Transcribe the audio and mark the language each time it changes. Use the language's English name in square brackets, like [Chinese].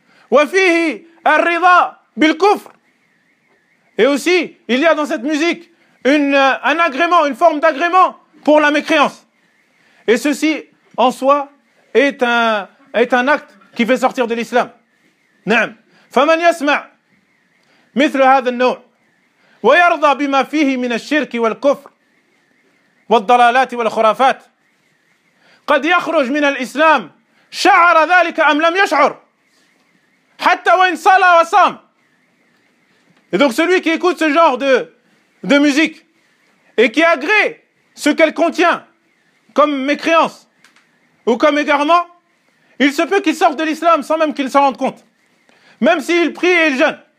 [Arabic] وَفِيهِ الرِّضَى بِالْكُفْرِ. [French] Et aussi, il y a dans cette musique un agrément, une forme d'agrément pour la mécréance. Et ceci, en soi, est un acte qui fait sortir de l'islam. [Arabic] نعم. فمن يسمع مثل هذا النوع ويرضى بما فيه من الشرك والكفر والضلالات والخرافات قد يخرج من الإسلام شعر ذلك أم لم يشعر حتى وإن صلى وصام. [French] Et donc celui qui écoute ce genre de musique et qui agrée ce qu'elle contient comme mécréance ou comme égarement, il se peut qu'il sorte de l'islam sans même qu'il s'en rende compte. Même s'il prie et il jeûne.